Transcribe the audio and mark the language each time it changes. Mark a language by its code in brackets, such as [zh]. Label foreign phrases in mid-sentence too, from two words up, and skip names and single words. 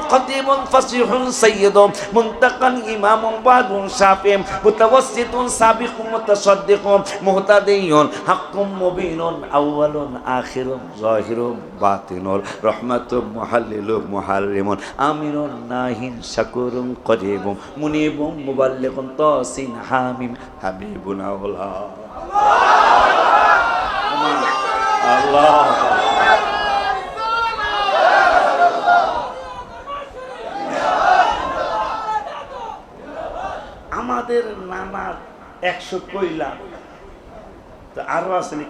[ar] خطيبٌ فصيحٌ سيدٌ منتقى إمامٌ عبدٌ شافعٌ متوسطٌ سابقٌ مصدقٌ مهتدٍ حقٌ مبينٌ أولٌ آخرٌ ظاهرٌ باطنٌ رحمةٌ محللٌ محرمٌ آمرٌ ناهٍ شكورٌ قريبٌ منيبٌ مبلغٌ طسٓ حمٓ حبيبٌ الله الله. [bn] আমাদের নানার 100 কইলা তো আরো আছে নাকি?